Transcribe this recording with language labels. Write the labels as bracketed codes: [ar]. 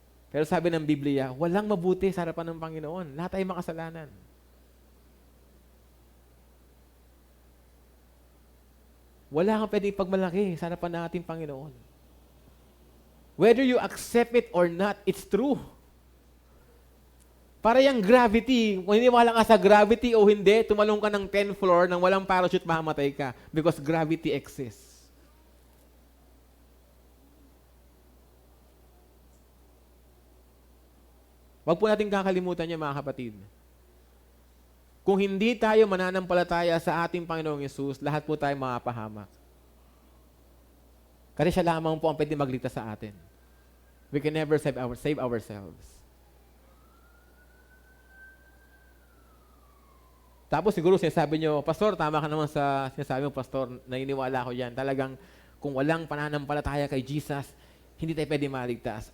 [tl] Pero sabi ng Biblia, walang mabuti sa harapan ng Panginoon. Lahat ay makasalanan. Wala kang pwedeng pagmalaki sa harapan ng ating Panginoon. [en] Whether you accept it or not, it's true. [tl] Para yung gravity, kung hiniwala ka sa gravity o hindi, tumalong ka ng 10th floor nang walang parachute, mahamatay ka. [en] Because gravity exists. [tl] Huwag po natin kakalimutan niya, mga kapatid. Kung hindi tayo mananampalataya sa ating Panginoong Yesus, lahat po tayo mapahamak. Kasi siya lamang po ang pwede magligtas sa atin. [en] We can never save ourselves. [tl] Tapos siguro sinasabi nyo, Pastor, tama ka naman sa sinasabi mo, Pastor, naniniwala ako yan. Talagang kung walang pananampalataya kay Jesus, hindi tayo pwede maligtas.